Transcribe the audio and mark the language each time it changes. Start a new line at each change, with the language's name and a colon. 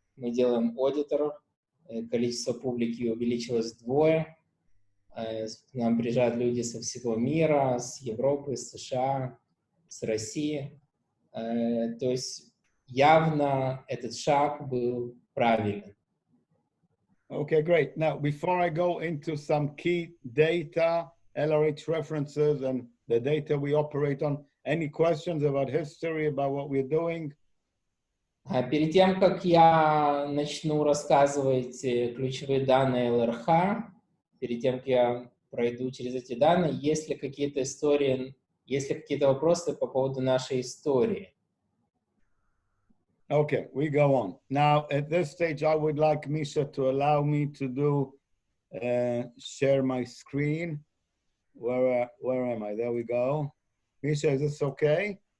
Russian: Мы делаем аудиторов. Количество публики увеличилось вдвое. К нам приезжают люди со всего мира, с Европы, с США, с России. То есть явно этот шаг был правильным.
English: Okay, great. Now, before I go into some key data, LRH references, and the data we operate on, any questions about history, about what we're doing?
Russian: Перед тем, как я начну рассказывать ключевые данные ЛРХ, перед тем, как я пройду через эти данные, есть ли какие-то истории, есть ли какие-то вопросы по поводу нашей истории?
English: Okay, we go on. Now, at this stage, I would like Misha to allow me to do share my screen. Where am I? There we go. Misha, is this okay?